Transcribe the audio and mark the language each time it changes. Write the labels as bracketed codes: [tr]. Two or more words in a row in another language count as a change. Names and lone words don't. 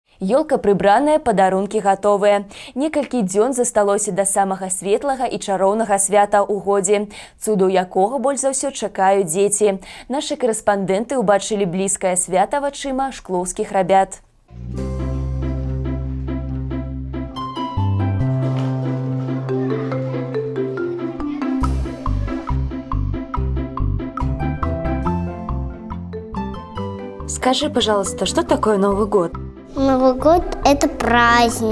[be] Ёлка прыбраная, падарункі гатовыя. Некалькі дзён засталося да самага светлага і чароўнага свята ў годзе, цуду якога больш за ўсё чакаюць дзеці. Нашы корэспандэнты ўбачылі блізкае свята вачыма шклоўскіх рабят. [ru] Скажи, пожалуйста, что такое Новый год? Новый год – это праздник.